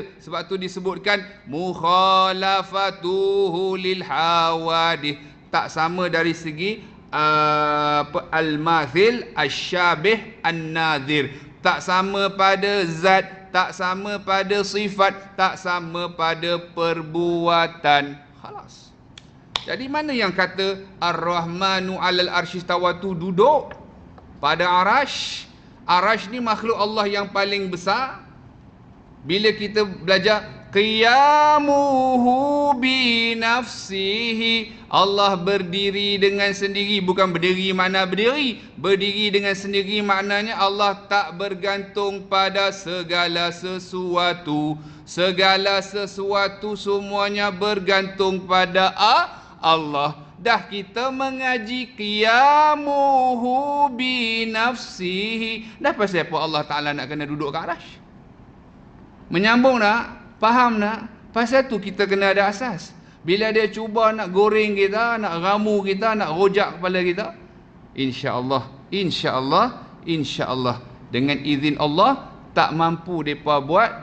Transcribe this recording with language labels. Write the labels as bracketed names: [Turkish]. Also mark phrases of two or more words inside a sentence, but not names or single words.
[Malay] Sebab tu disebutkan [Arabic] مخالفته للحوادث, [Malay] tak sama dari segi [Arabic] المثيل الشبيه النظير. [Malay] Tak sama pada zat, tak sama pada sifat, tak sama pada perbuatan. Khalas. Jadi mana yang kata [Arabic] الرحمن على العرش استوى [Malay] tu duduk pada arasy? Arasy ni makhluk Allah yang paling besar. Bila kita belajar [Arabic] قيامه بنفسه, [Malay] Allah berdiri dengan sendiri. Bukan berdiri makna berdiri, berdiri dengan sendiri maknanya Allah tak bergantung pada segala sesuatu. Segala sesuatu semuanya bergantung pada Allah. Dah kita mengaji [Arabic] قيامه بنفسه, [Malay] dah pasal apa Allah Ta'ala nak kena duduk kat arasy? Menyambung tak? Faham tak? Pasal tu kita kena ada asas. Bila dia cuba nak goreng kita, nak ramu kita, nak rojak kepala kita, [Arabic] إن شاء الله إن شاء الله [Malay] dengan izin Allah tak mampu depa buat.